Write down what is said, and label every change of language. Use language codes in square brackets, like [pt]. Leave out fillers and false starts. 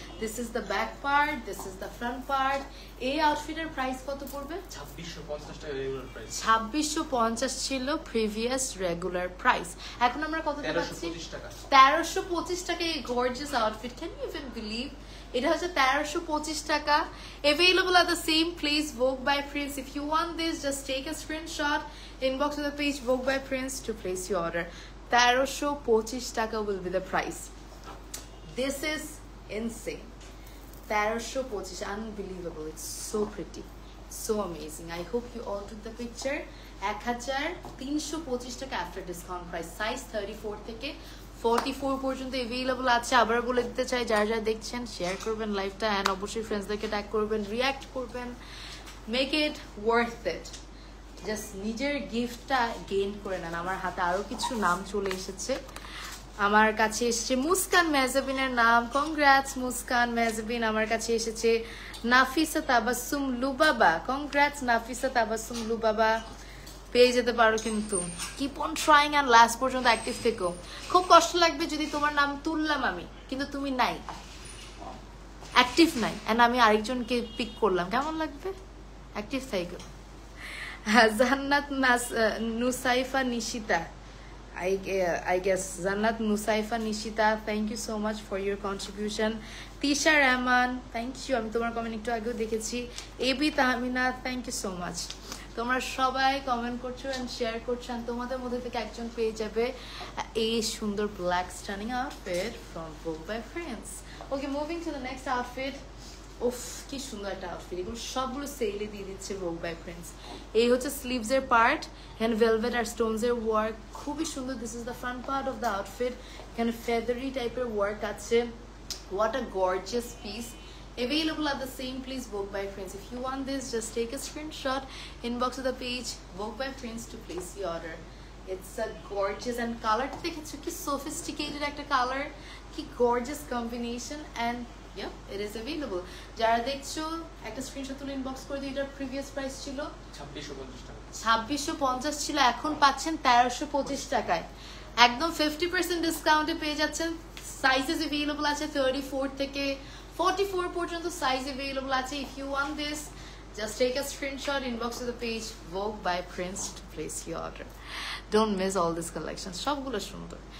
[en] This is the back part, this is the front part. [bn] এই আউটফিটের price কত পড়বে? 2650 টাকা রেগুলার প্রাইস। 2650 ছিল প্রিভিয়াস রেগুলার প্রাইস। এখন আমরা কত পাচ্ছি? 1325 টাকা। [en] এই gorgeous outfit, can you even believe? [bn] এটা হচ্ছে 1325 টাকা। [en] Available at the same place, Vogue by Prince. If you want this, just take a screenshot, inbox to the page Vogue by Prince to place your order. 1325 টাকা will be the price. This is insane. 1325, unbelievable. It's so pretty, so amazing. I hope you all took the picture. 1325 টাকা after discount price. [bn] Size 34 থেকে 44 পর্যন্ত available আছে। আবার বলে দিতে চাই, যারা যারা দেখছেন শেয়ার করবেন লাইভটা, এন্ড অবশ্যই ফ্রেন্ডসদেরকে ট্যাগ করবেন, রিঅ্যাক্ট করবেন। [en] Make it worth it. [bn] Just নিজের গিফটটা গেইন করে নেন। আমার হাতে আরো কিছু নাম চলে এসেছে। আমার কাছে এসেছে মুস্কান মেহজাবিনের নাম, কংগ্রাটস মুস্কান মেহজাবিন। আমার কাছে এসেছে নাফিসা তাবাসসুম লুবাবা, কংগ্রাটস নাফিসা তাবাসসুম লুবাবা। পেয়ে যেতে পারো, কিন্তু [en] keep on trying [bn] and last পর্যন্ত অ্যাক্টিভ থেকো। খুব কষ্ট লাগবে যদি তোমার নাম তুললাম আমি, কিন্তু তুমি নাই, অ্যাক্টিভ নাই, অ্যান্ড আমি আরেকজনকে পিক করলাম, কেমন লাগবে? অ্যাক্টিভ থেকো। [en] Zannat Nusaifa Nishita, I guess Zannat Nusaifa Nishita, thank you so much for your contribution. [bn] Tisha Rahman, [en] thank you. [bn] আমি তোমার কমেন্ট একটু আগেও দেখেছি। AB Tahmina, [en] thank you so much. [bn] তোমরা সবাই কমেন্ট করছো এন্ড শেয়ার করছো, এন্ড তোমাদের মধ্যে থেকে একজন পেয়ে যাবে এই সুন্দর black stunning outfit [en] from Vogue by Prince. Okay, moving to the next outfit. [bn] উফ কি সুন্দর একটা আউটফিট, এগুলো সবগুলো সেলে দিয়ে দিচ্ছে Vogue by Prince। এই হচ্ছে স্লিভস এর পার্ট, এখানে ভেলভেট আর স্টোনস এর ওয়ার্ক খুবই সুন্দর। [en] this is the front part of the outfit, [bn] এখানে ফেদারি টাইপের ওয়ার্ক আছে। [en] What a gorgeous piece, available at the same place, Vogue by Prince. If you want this, just take a screenshot, inbox to the page Vogue by Prince to place the order. It's a gorgeous and color [bn] দেখেছো কি [en] sophisticated [bn] একটা colour, কি [en] gorgeous combination, and yeah, it is available. [bn] যারা দেখছো একটা screenshot তুলে inbox করে দিও। এটার প্রিভিয়াস প্রাইস ছিল 2650 টাকা, 2650 ছিল, এখন পাচ্ছেন 1325 টাকায়, একদম 50% ডিসকাউন্টে পেয়ে যাচ্ছেন। সাইজেস अवेलेबल আছে 34 থেকে 44 পর্যন্ত সাইজ अवेलेबल আছে। [en] If you want this, just take a screenshot, inbox to the page Vogue by Prince to place your order. Don't miss all these collections, [bn] সবগুলো সুন্দর।